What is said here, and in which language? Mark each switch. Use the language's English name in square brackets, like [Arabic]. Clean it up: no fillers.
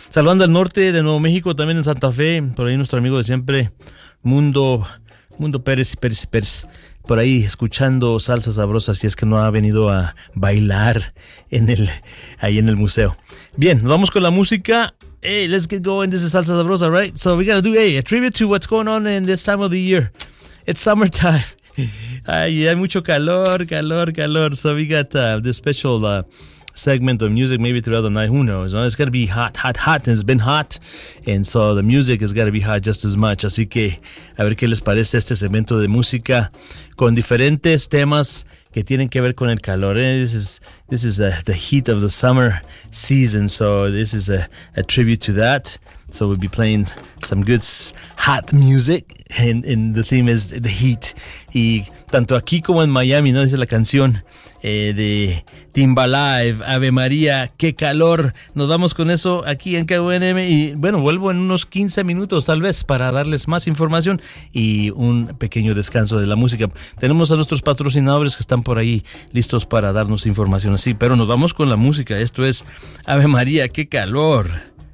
[Spanish] Saludando al norte de Nuevo México, también en Santa Fe. Por ahí nuestro amigo de siempre, Mundo Pérez y Pérez y Pérez, por ahí escuchando Salsa Sabrosa, si es que no ha venido a bailar ahí en el museo. Bien, vamos con la música. [English] Hey, let's get going. This is Salsa Sabrosa, right? So we're gonna do a tribute to what's going on in this time of the year. It's summertime. [Spanish] Ay, hay mucho calor. [English] So we got this special segment of music maybe throughout the night. Who knows? It's gotta be hot, and it's been hot, and so the music has gotta be hot just as much. [Spanish] Así que a ver qué les parece este segmento de música con diferentes temas que tienen que ver con el calor. [English] This is the heat of the summer season, so this is a tribute to that. So we'll be playing some good hot music, and the theme is the heat. [Spanish] Y tanto aquí como en Miami, ¿no? Dice la canción de Timbalive, Ave María, qué calor. Nos vamos con eso aquí en KUNM y bueno, vuelvo en unos 15 minutos tal vez para darles más información y un pequeño descanso de la música. Tenemos a nuestros patrocinadores que están por ahí listos para darnos información así, pero nos vamos con la música. Esto es Ave María, qué calor.